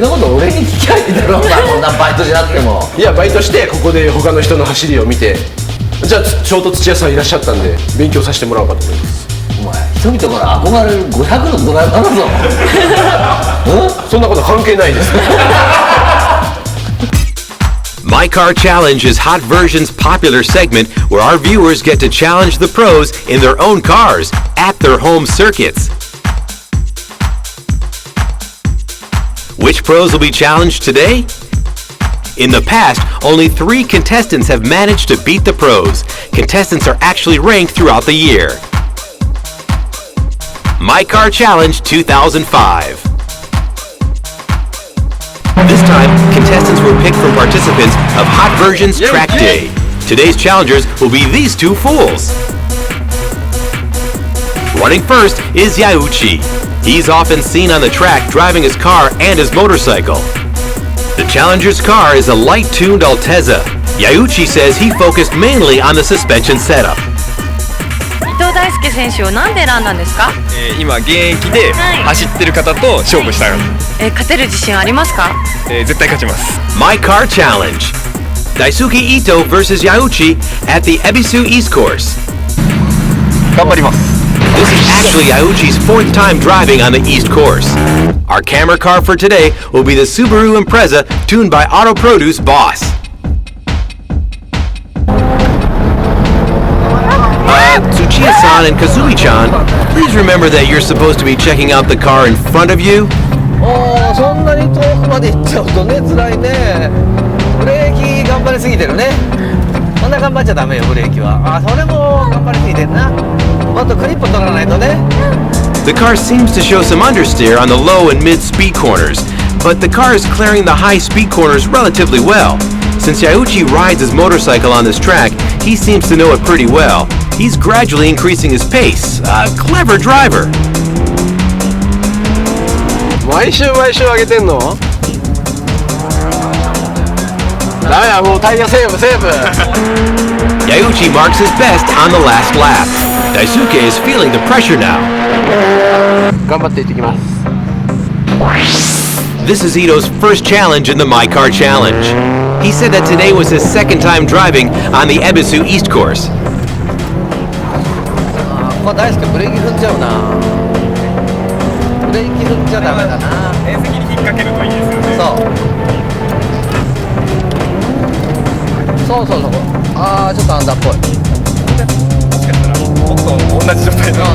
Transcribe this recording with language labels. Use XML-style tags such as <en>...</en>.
<ja>そんなこと俺に聞きゃいいだろお前。こんなバイトじゃなくても。いや、バイトしてここで他の人の走りを見て、じゃあちょうど土屋さんいらっしゃったんで勉強させてもらおうかと思います。お前人々から憧れる500のドライバーだぞ。そんなこと関係ないです。</ja> <en>My Car Challenge is Hot Version's popular segment where our viewers get to challenge the pros in their own cars at their home circuits. Which pros will be challenged today? In the past, only 3 contestants have managed to beat the pros. Contestants are actually ranked throughout the year. My Car Challenge 2005. This time, contestants were picked from participants of Hot Versions Track Day. Today's challengers will be these two fools. Running first is Yauchi. He's often seen on the track driving his car and his motorcycle. The challenger's car is a light-tuned Altezza. Yauchi says he focused mainly on the suspension setup.</en> <ja>伊藤大輔選手をなんで選んだんですか？今現役で走ってる方と勝負したい。勝てる自信ありますか？絶対勝ちます。</ja> <en>My Car Challenge. Daisuke Ito versus Yauchi at the Ebisu East Course.</en> <ja>頑張ります。</ja> <en>This is actually Yauchi's fourth time driving on the East Course. Our camera car for today will be the Subaru Impreza tuned by Auto Produce Boss. Tsuchiya-san and Kazui-chan, please remember that you're supposed to be checking out the car in front of you.</en> <ja>そんなに遠くまで行っちゃうとね、辛いね。ブレーキ頑張りすぎてるね。そんな頑張っちゃダメよ、ブレーキは。それも頑張りすぎてんな。もっとクリップ取らないとね。</ja> <en>The car seems to show some understeer on the low and mid-speed corners, but the car is clearing the high-speed corners relatively well. Since Yauchi rides his motorcycle on this track, he seems to know it pretty well. He's gradually increasing his pace. A clever driver.</en> <ja>毎週上げてんの？ダメや、もうタイヤセーブ。</ja> <en>Yauchi marks his best on the last lap. Daisuke is feeling the pressure now.</en> <ja>頑張っていってきます。</ja> <en>This is Ito's first challenge in the My Car Challenge. He said that today was his second time driving on the Ebisu East Course.</en> <ja>ここ大好きブレーキ踏んじゃうな。ブレーキ踏んじゃダメだな。縁石に引っ掛けるといいですよね。そう。ちょっとアンダーっぽい。もしかしたらもっと同じ状態で。</ja>